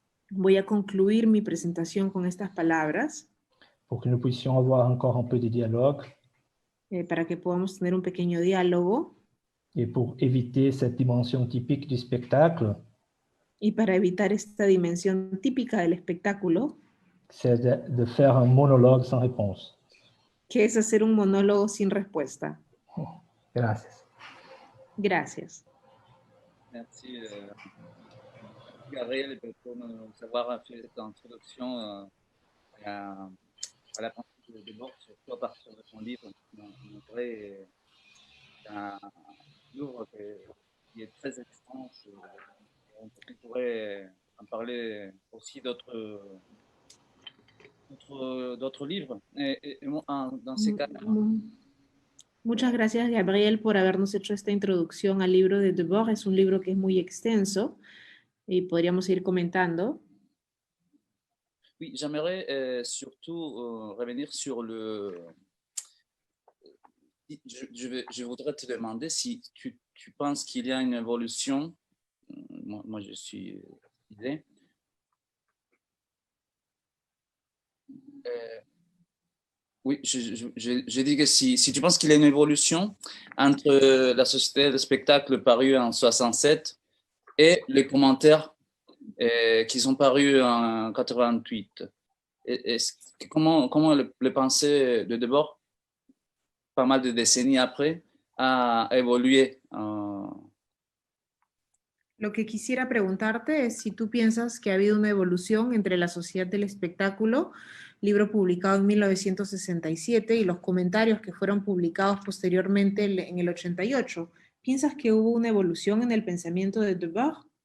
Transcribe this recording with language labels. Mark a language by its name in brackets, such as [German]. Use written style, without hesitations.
[Spanish] Voy a concluir mi presentación con estas palabras [French] pour que nous puissions avoir encore un peu de dialogue [Spanish] para que podamos tener un pequeño diálogo [French] et pour éviter cette dimension typique du spectacle, [Spanish] y para evitar esta dimensión típica del espectáculo, [French] c'est de faire un monologue sans réponse. [Spanish] que es hacer un monólogo sin respuesta. Gracias. Gracias. [French] Merci, Gabriel, pour nous avoir fait cette introduction à la pensée de Debord, surtout à partir de son livre. C'est un livre qui est très extense. On pourrait en parler aussi d'autres livres. Et dans ces cas, [Spanish] Muchas gracias, Gabriel, por habernos hecho esta introducción al libro de Debord. Es un libro que es muy extenso y podríamos ir comentando. [French] oui, j'aimerais surtout revenir sur le... Je voudrais te demander si tu penses qu'il y a une évolution. Moi je suis idée. Oui, je dis que si tu penses qu'il y a une évolution entre la société de spectacle parue en 67 et les commentaires qui sont parus en 88. Comment le pensée de Debord, pas mal de décennies après, a évolué? [Spanish] Lo que quisiera preguntarte es si tú piensas que ha habido una evolución entre La Sociedad del Espectáculo, libro publicado en 1967, y los comentarios que fueron publicados posteriormente en el 88. ¿Piensas que hubo una evolución en el pensamiento de Debord?